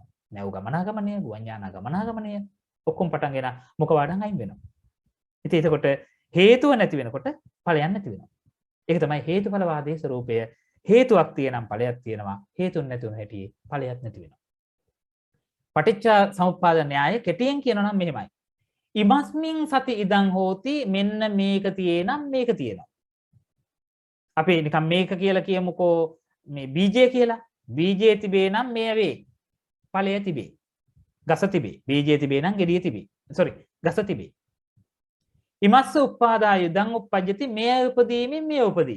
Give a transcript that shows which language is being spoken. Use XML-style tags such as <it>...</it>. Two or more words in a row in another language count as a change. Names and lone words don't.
<si>නැව් ගමනාගමනය, ගුවන් යානා ගමනාගමනය ඔක්කොම පටන් ගෙන මොක වඩන් අයින් වෙනවා. ඉතින් එතකොට හේතුව නැති වෙනකොට ඵලයක් නැති වෙනවා. ඒක තමයි හේතුඵලවාදී ස්වરૂපය. හේතුවක් තියෙනම් ඵලයක් තියෙනවා. හේතුන් නැති වුණ හැටි ඵලයක් නැති වෙනවා. පටිච්ච සමුප්පාද න්‍යාය කෙටියෙන් කියනවා නම් මෙහෙමයි.</si> <pi>ඉමස්මින් සති ඉදං හෝති</pi> <si>මෙන්න මේක තියෙනම් මේක තියෙනවා. අපි නිකන් මේක කියලා කියමුකෝ මේ බීජය කියලා. බීජය තිබේ නම් මේ වේ. ඵලය තිබේ. ගස තිබේ. බීජය තිබේ නම් ගෙඩිය තිබේ. ගස තිබේ.</si> <pi>ඉමස්ස උප්පාදා යුදං උප්පජ්ජති</pi> <si>මෙය උපදීමෙන් මෙය උපදී.</si>